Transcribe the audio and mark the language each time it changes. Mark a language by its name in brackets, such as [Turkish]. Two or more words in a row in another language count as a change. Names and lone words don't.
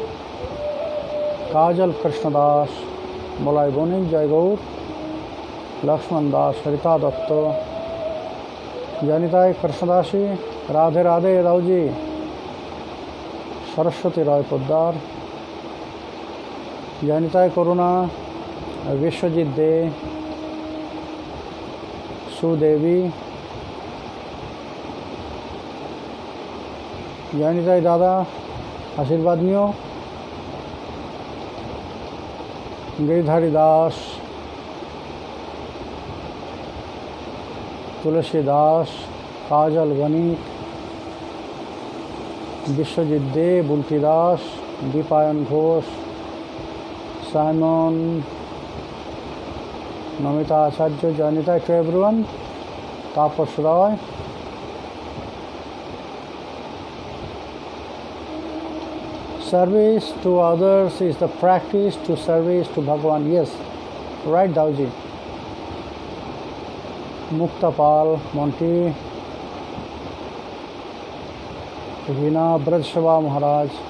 [Bangla] Kajal Krishna Das, Molai Boni, Jai Gaur, Lakshman Das, Harita Datta, Janita Krishna Dasi, Radhe Radhe Rauji, Saraswati Roy Poddar, Janita Karuna, Vishwajit De, Sudevi, জয়নিতাই দাদা আশীর্বাদ নিও। গিরিধারী দাস, তুলসী দাস, কাজল বণিক, বিশ্বজিৎ দে, বুলটি দাস, দীপায়ন ঘোষ, সাইমন, নমিতা আচার্য, জয়নিতাই [English] to everyone. [Bangla] তাপস রয়, [English] service to others is the practice to service to Bhagavan. Yes, right, Dauji. Mukta Pal, Monty, Veena, Braj Shava Maharaj.